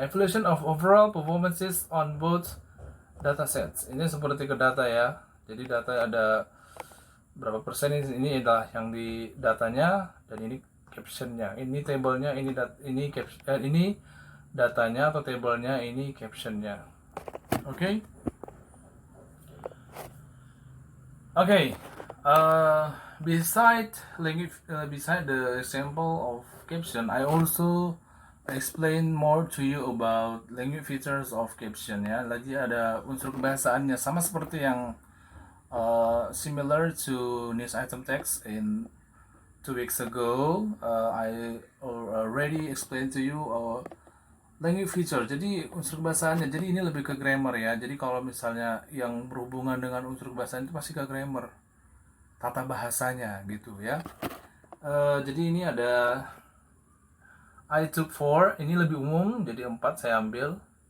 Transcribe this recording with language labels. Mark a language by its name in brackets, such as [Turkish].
[English] Evaluation of overall performances on both datasets. [Indonesian] Ini seperti ke data ya. Jadi data ada berapa persen, ini adalah yang di datanya, dan ini captionnya. Ini tablenya, ini datanya atau tablenya, ini captionnya. Oke. [English] Okay, beside the example of caption, I also explain more to you about language features of caption [Indonesian] ya. Lagi ada unsur kebahasaannya sama seperti yang [English] similar to news item text in 2 weeks ago. I already explained to you language feature. [Indonesian] Jadi unsur kebahasaannya. Jadi ini lebih ke grammar ya. Jadi kalau misalnya yang berhubungan dengan unsur kebahasaan itu pasti ke grammar, tata bahasanya gitu ya. Jadi ini ada [English] I took 4, [Indonesian] ini lebih umum, jadi 4 saya ambil.